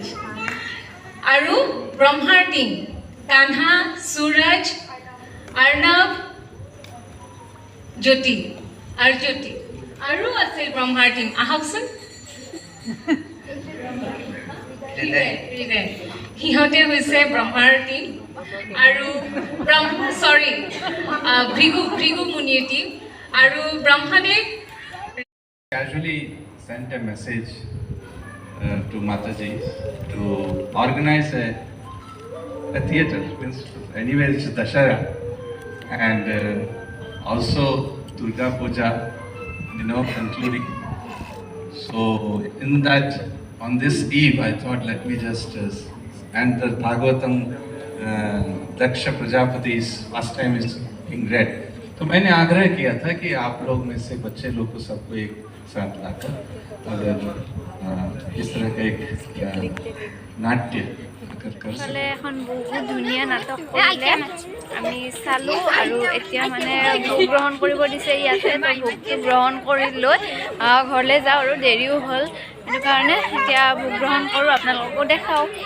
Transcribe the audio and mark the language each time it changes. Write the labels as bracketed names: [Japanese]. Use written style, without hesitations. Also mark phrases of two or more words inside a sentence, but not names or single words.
[Assamese] আৰু ব্ৰহ্মাৰ টিম কানহা, সুৰজ, অৰ্ণৱ, জ্যোতি আৰু আছিল ব্ৰহ্মাৰ টিম। আহকচোন। সিহঁতে হৈছে ব্ৰহ্মাৰ টিম আৰু ভৃগু মুনিৰ টিম। আৰু ব্ৰহ্মাদেৱ [English] casually sent a message to Mataji to organize a theatre. Anyway, it's Dashara, and also Durga Puja, concluding. So in that, on this eve, I thought let me just and the Bhagavatam Daksha Prajapati's first time is being read. [Hindi] तो मैंने आग्रह किया था कि आप लोग में से बच्चे लोग को सबको एक साथ लाकर अगर इस तरह का एक नाट्य अगर कर [Assamese] সকলে এখন বহুত ধুনীয়া নাটক কৰিলে আমি চালোঁ আৰু এতিয়া মানে ভোগ গ্ৰহণ কৰিব দিছে ইয়াতে। তো ভোগটো গ্ৰহণ কৰি লৈ ঘৰলৈ যাওঁ আৰু দেৰিও হ'ল, সেইটো কাৰণে এতিয়া ভোগ গ্ৰহণ কৰোঁ, আপোনালোককো দেখাওঁ।